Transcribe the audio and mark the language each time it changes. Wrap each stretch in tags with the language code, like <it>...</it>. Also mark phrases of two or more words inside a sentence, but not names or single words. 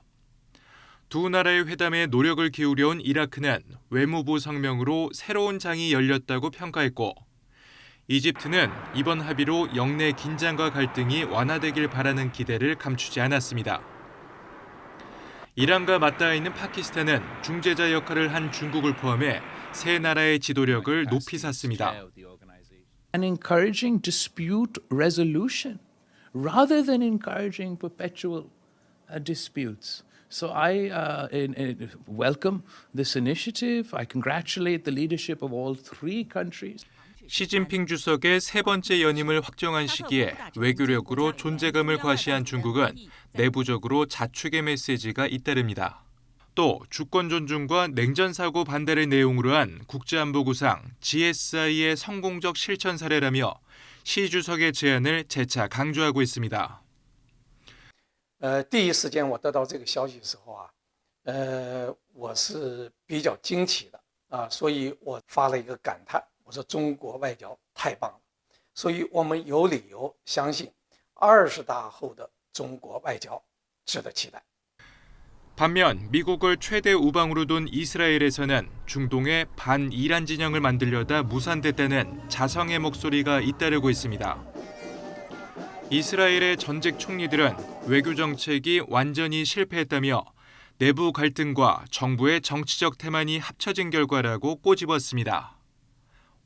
<ko>두 나라의 회담에 노력을 기울여온 이라크는 외무부 성명으로 새로운 장이 열렸다고 평가했고 이집트는 이번 합의로 영내 긴장과 갈등이 완화되길 바라는 기대를 감추지 않았습니다. 이란과 맞닿아 있는 파키스탄은 중재자 역할을 한 중국을 포함해 세 나라의 지도력을 높이 샀습니다.</ko> <en>And encouraging dispute resolution rather than encouraging perpetual disputes. So I welcome this initiative. I congratulate the leadership of all three countries.</en> <ko>시진핑 주석의 세 번째 연임을 확정한 시기에 외교력으로 존재감을 과시한 중국은 내부적으로 자축의 메시지가 잇따릅니다. 또 주권 존중과 냉전 사고 반대를 내용으로 한 국제안보구상 GSI의 성공적 실천 사례라며 시 주석의 제안을 재차 강조하고 있습니다.</ko> <zh>第一时间我得到这个消息的时候我是比较惊奇的所以我发了一个感叹，我说中国外交太棒了，所以我们有理由相信20大后的中国外交值得期待。</zh> <ko>반면 미국을 최대 우방으로 둔 이스라엘에서는 중동의 반이란 진영을 만들려다 무산됐다는 자성의 목소리가 잇따르고 있습니다. 이스라엘의 전직 총리들은 외교 정책이 완전히 실패했다며 내부 갈등과 정부의 정치적 태만이 합쳐진 결과라고 꼬집었습니다.</ko>